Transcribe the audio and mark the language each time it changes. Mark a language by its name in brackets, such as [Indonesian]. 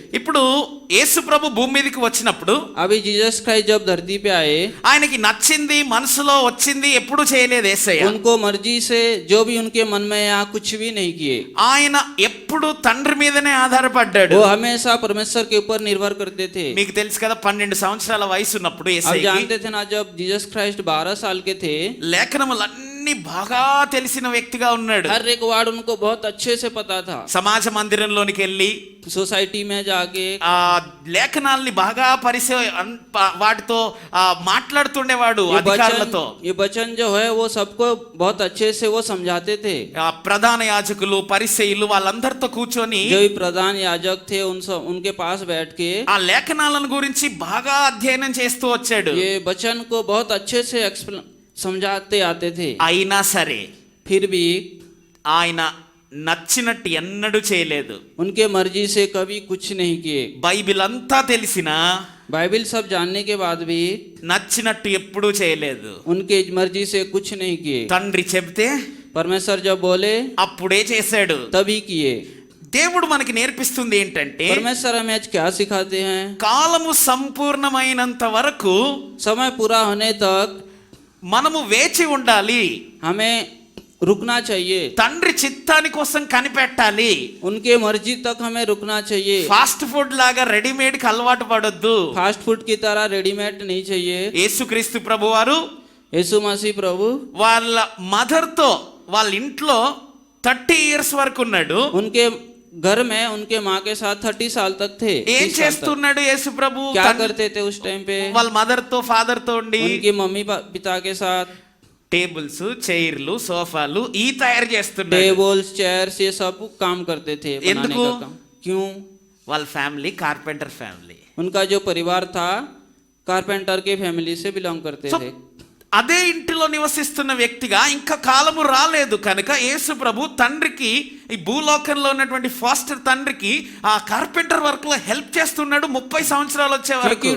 [Telugu] ఇప్పుడు యేసు ప్రభు భూమి మీదకి వచ్చినప్పుడు [Hindi] अभी जीसस क्राइस्ट जब धरती पे आए, [Telugu] ఆయనకి నచ్చింది మనసులో వచ్చింది ఎప్పుడు చేయలేదు యేసయ్య. [Hindi] उनको मर्जी से जो भी उनके मन में या कुछ भी नहीं किए। [Telugu] ఆయన ఎప్పుడు తండ్రి మీదనే ఆధారపడ్డాడు. [Hindi] वो हमेशा परमेश्वर के ऊपर निर्भर करते थे। [Telugu] మీకు తెలుసు కదా 12 సంవత్సరాల వయసు ఉన్నప్పుడు [Hindi] अब [Telugu] యేసయ్యకి [Hindi] जानते थे ना, जब जीसस क्राइस्ट 12 साल के थे, [Telugu] లేఖనములన్నీ బాగా తెలిసిన వ్యక్తిగా ఉన్నాడు. [Hindi] हर एक वर्ड उनको बहुत अच्छे से पता था। [Telugu] సమాజ మందిరంలోనికి వెళ్ళి [Hindi] सोसाइटी में जाके [Telugu] ఆ లేఖనాల్ని బాగా వాటితో మాట్లాడుతుండేవాడు అధికారులతో. [Hindi] ये वचन जो है वो सबको बहुत अच्छे से वो समझाते थे। [Telugu] ఆ ప్రధాన యాజకులు పరిసయ్యులు వాళ్ళందరితో కూర్చొని [Hindi] जो भी प्रधान याजक थे उनके पास बैठ के [Telugu] ఆ లేఖనాలను గురించి బాగా అధ్యయనం చేస్తూ వచ్చాడు. [Hindi] ये वचन को बहुत अच्छे से समझाते आते थे। [Telugu] అయినా సరే [Hindi] फिर भी [Telugu] ఆయన నచ్చినట్టు ఎన్నడూ చేయలేదు. [Hindi] उनके मर्जी से कभी कुछ नहीं किए। [Telugu] బైబిల్ అంతా తెలిసినా [Hindi] बाइबल सब जानने के बाद भी [Telugu] నచ్చినట్టు ఎప్పుడూ చేయలేదు. [Hindi] उनके मर्जी से कुछ नहीं किए। [Telugu] తండ్రి చెబితే [Hindi] परमेश्वर जब बोले [Telugu] అప్పుడే చేశాడు. [Hindi] तभी किए। [Telugu] దేవుడు మనకి నేర్పిస్తుంది ఏంటంటే [Hindi] परमेश्वर हमें आज क्या सिखाते हैं? [Telugu] కాలము సంపూర్ణమైనంత వరకు [Hindi] समय पूरा होने तक [Telugu] మనము వేచి ఉండాలి. [Hindi] हमें रुकना चाहिए। [Telugu] తండ్రి చిత్తాని కోసం కనిపెట్టాలి. [Hindi] उनके मर्जी तक हमें रुकना चाहिए। [Telugu] ఫాస్ట్ ఫుడ్ లాగా రెడీమేడ్ కి అలవాటు పడొద్దు. [Hindi] फास्ट फूड की तरह रेडीमेड नहीं चाहिए। [Telugu] యేసుక్రీస్తు ప్రభువారు [Hindi] यीशु मसीह प्रभु [Telugu] వాళ్ళ మదర్ తో వాళ్ళ ఇంట్లో 30 ఇయర్స్ వరకు ఉన్నాడు. [Hindi] उनके घर में उनके माँ के साथ 30 साल तक थे। [Telugu] ఏం [Hindi] 30 साल तक। [Telugu] చేస్తున్నాడు యేసు ప్రభు? [Hindi] क्या करते थे उस टाइम पे? [Telugu] వాళ్ళ మదర్ తో ఫాదర్ తో ఉండి [Hindi] उनके मम्मी पिता के साथ [Telugu] టేబుల్స్, చైర్లు, సోఫాలు ఈ తయారు చేస్తున్నాడు. [Hindi] टेबल्स चेयर्स ये सब काम करते थे बनाने [Telugu] ఎందుకు? [Hindi] का काम। क्यों? [Telugu] వాళ్ళ ఫ్యామిలీ కార్పెంటర్ ఫ్యామిలీ. [Hindi] उनका जो परिवार था कारपेंटर के फैमिली से बिलोंग करते [English] సో [Hindi] थे। [Telugu] అదే ఇంటిలో నివసిస్తున్న వ్యక్తిగా ఇంకా కాలము రాలేదు కనుక యేసు ప్రభు తండ్రికి, ఈ భూలోకంలో ఉన్నటువంటి ఫాస్టర్ తండ్రికి ఆ కార్పెంటర్ వర్క్ లో హెల్ప్ చేస్తున్నాడు 30 సంవత్సరాలు వచ్చే వరకు.